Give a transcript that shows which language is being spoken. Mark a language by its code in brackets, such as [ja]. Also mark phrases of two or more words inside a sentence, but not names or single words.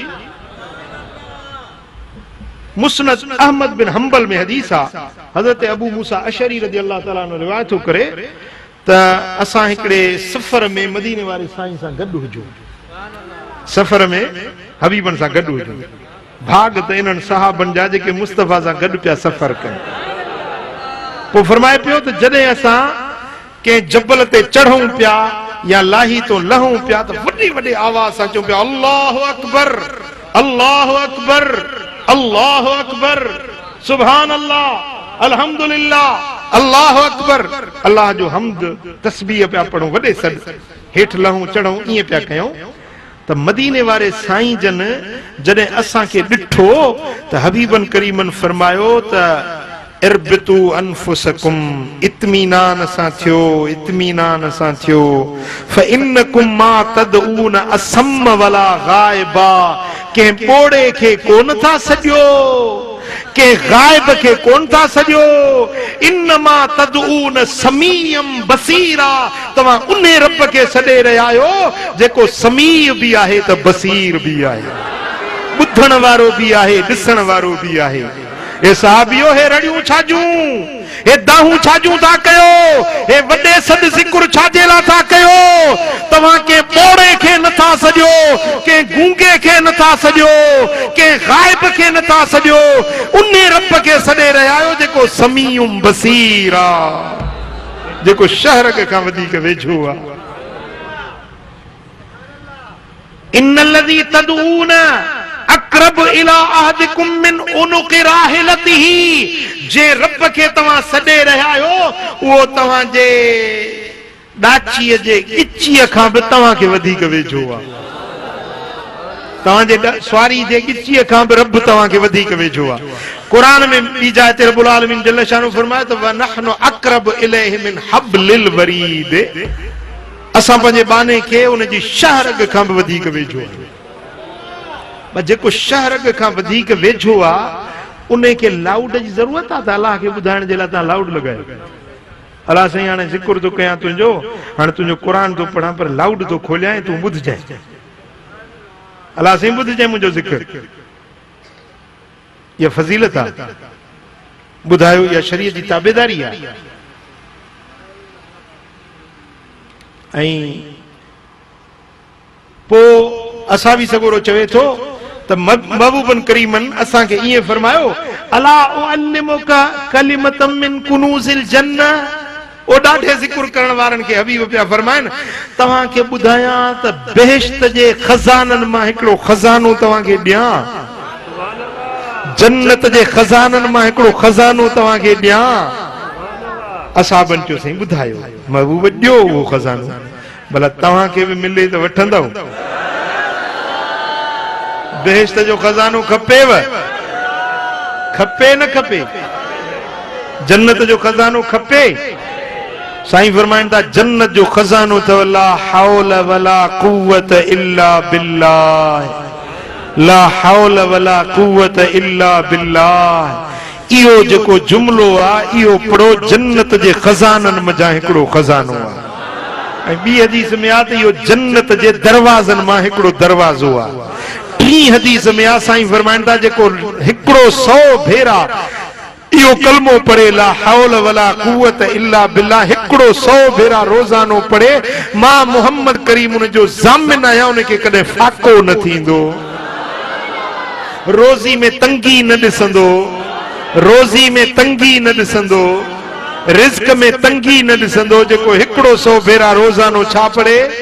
[sd] मुस्नद अहमद बिन हंबल में हदीस आ हजरत अबू मूसा अशरी [ar] رضي الله تعالى عنه [sd] रिवायत थो करे त असां हिकड़े सफ़र में मदीने वारे साईं सां गॾु हुजूं सफ़र में हबीबन सां गॾु हुजूं भाग त इन्हनि सहाबनि जा जेके मुस्तफ़ा सां गॾु पिया सफ़र कनि पोइ फरमाए पियो त जॾहिं असां के जबल ते चढ़ूं पिया या लाही तो लहूं पिया तो वॾी वॾी आवाज़ सां चऊं पिया [ar] الله أكبر الله أكبر الله أكبر سبحان الله الحمد لله الله أكبر [sd] अल्लाह जो हम्द तस्बीह पिया पढ़ूं वॾे सॾ हेठि लहूं चढ़ूं ईअं पिया कयूं त मदीने वारे साईं जन जॾहिं असांखे ॾिठो त हबीबन करीमन फरमायो त [ar] اربعوا أنفسكم [sd] इत्मीनान सां थियो [ar] فإنكم ما تدعون أصم ولا غائبا [sd] के पोड़े खे कोन था सॼो के गायब के कोन था सॼो [ar] إنما تدعون سميعا بصيرا [sd] तव्हां उन रब के सॾे रहिया आहियो जेको समीय भी आहे त बसीर भी आहे ॿुधण वारो भी आहे ॾिसण वारो भी आहे ए साहबियो हे रड़ियूं छाजूं हे दाहूं छाजूं था कयो हे वॾे सद ज़िक्र छाजे ला था कयो तव्हां के पोड़े के नथा सॼो के गूंगे के नथा सॼो के गायब के नथा सॼो उन रब के सॾे रहिया आहियो जेको [ar] سميع بصير [sd] आहे जेको शहर खां वधीक वेझो आहे [ar] إن الذي تدعون أقرب إلى أحدكم من عنق راحلته [sd] जे रब के तव्हां सॾे रहिया आहियो उहो तव्हां जे ॾाचीअ जे गिचीअ खां बि तव्हां खे वधीक वेझो आहे तव्हां जे स्वारी जे गिचीअ खां बि रब तव्हां खे वधीक वेझो आहे क़ुरान में ॿी जाइ ते [ar] رب العالمين جل شانه [sd] फरमाए त [ar] ونحن أقرب إليه من حبل الوريد [sd] असां पंहिंजे बाने खे उन जी शहर खां बि वधीक वेझो आहे जेको शहर खां वधीक वेझो आहे उन खे लाउड जी ज़रूरत आहे त अलाह खे ॿुधाइण जे लाइ तव्हां लाउड लॻायो अलाह साईं हाणे ज़िक्र थो कयां तुंहिंजो हाणे तुंहिंजो क़ुरान थो पढ़ां पर लाउड थो खोलियां तूं ॿुधजांइ अलाह साईं ॿुधजांइ मुंहिंजो ज़िक्र इहा फज़ीलत आहे ॿुधायो इहा शरीयत जी ताबेदारी आहे ऐं पोइ असां बि सगोरो चवे थो त महबूबन करीमन असां खे ईअं फरमायो [ar] ألا أعلمك كلمة من كنوز الجنة [sd] ओ ॾाढे ज़िक्र करण वारनि खे हबीब पिया फरमाइनि तव्हां खे ॿुधायां त बेहिश्त जे खज़ाननि मां हिकिड़ो खज़ानो तव्हां खे ॾियां जन्नत जे खज़ाननि मां हिकिड़ो खज़ानो तव्हां खे ॾियां असाबनि चयो साईं ॿुधायो महबूब ॾियो उहो खज़ानो भला तव्हां खे बि मिले त वठंदव बेहिश्त जो खज़ानो खपेव खपे न खपे जन्नत जो खज़ानो खपे साईं फरमाइनि था जन्नत जो खज़ानो अथव [ar] لا حول ولا قوة إلا بالله لا حول ولا قوة إلا بالله [sd] इहो जेको जुमिलो आहे इहो पढ़ो जन्नत जे खज़ाननि मथां हिकिड़ो खज़ानो आहे ऐं ॿी हदीस में आहे त इहो जन्नत जे दरवाज़नि मां हिकिड़ो दरवाज़ो आहे टी हदीस में आहे साईं फरमाइनि था जेको हिकिड़ो 100 भेरा इहो कलमो पढ़े [ar] لا حول ولا قوة إلا بالله [sd] हिकिड़ो 100 भेरा रोज़ानो पढ़े मां मोहम्मद करीम उन जो ज़ामिन आहियां उनखे कॾहिं फाको न थींदो रोज़ी में तंगी न ॾिसंदो, रोज़ी में तंगी न ॾिसंदो, रिज़्क में तंगी न ॾिसंदो, जेको हिकिड़ो 100 भेरा रोज़ानो छा पढ़े?